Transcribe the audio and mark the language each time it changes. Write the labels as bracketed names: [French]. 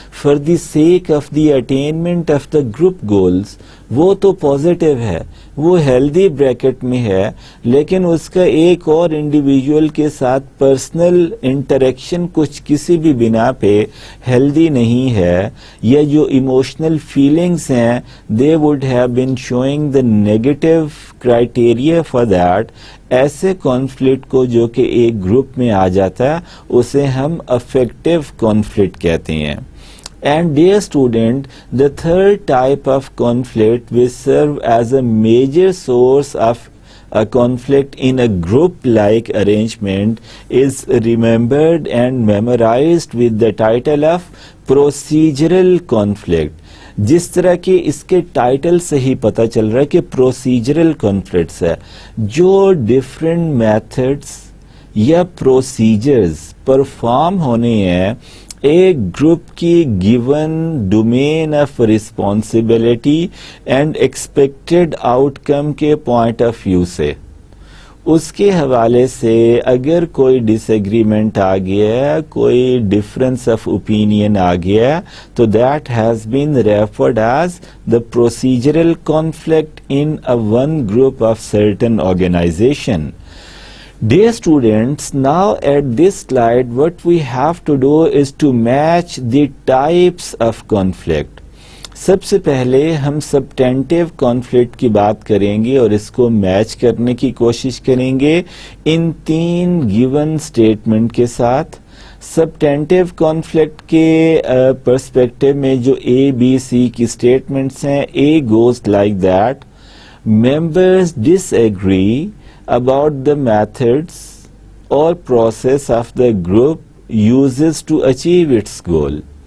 [Urdu] For the sake of the attainment of the group goals وہ تو positive ہے, وہ ہیلدی بریکٹ میں ہے, لیکن اس کا ایک اور انڈیویجول کے ساتھ پرسنل انٹریکشن کچھ کسی بھی بنا پہ ہیلدی نہیں ہے, یا جو ایموشنل فیلنگس ہیں [English] they would have been showing the negative criteria for that. [Urdu] ایسے کانفلکٹ کو جو کہ ایک گروپ میں آ جاتا ہے اسے ہم افیکٹو کانفلکٹ کہتے ہیں. [English] And dear student, the third type of conflict which serve as a major source of a conflict in a group-like arrangement is remembered and memorized with the title of procedural conflict. [Urdu] جس طرح کہ اس کے title سے ہی پتہ چل رہا ہے کہ پروسیجرل کانفلکٹس ہے, جو ڈفرینٹ میتھڈس یا پروسیجرز پرفارم ہونے ہیں ایک گروپ کی given domain of responsibility and expected out کم کے پوائنٹ آف ویو سے. اس کے حوالے سے اگر کوئی ڈس ایگریمنٹ آ گیا ہے, کوئی ڈفرینس آف اوپینین آ گیا ہے, تو [English] That has been referred as the procedural conflict in a one group of certain organization. Dear students, now at this slide what we have to do is to match the types of conflict. [Urdu] سب سے پہلے ہم سبٹینٹیو conflict کی بات کریں گے اور اس کو match کرنے کی کوشش کریں گے ان تین گیون اسٹیٹمنٹ کے ساتھ. سبٹینٹیو کانفلکٹ کے پرسپیکٹو میں جو اے بی سی کی اسٹیٹمنٹس ہیں, [English] A goes like that: members disagree about the methods or process of the group uses to achieve its goal.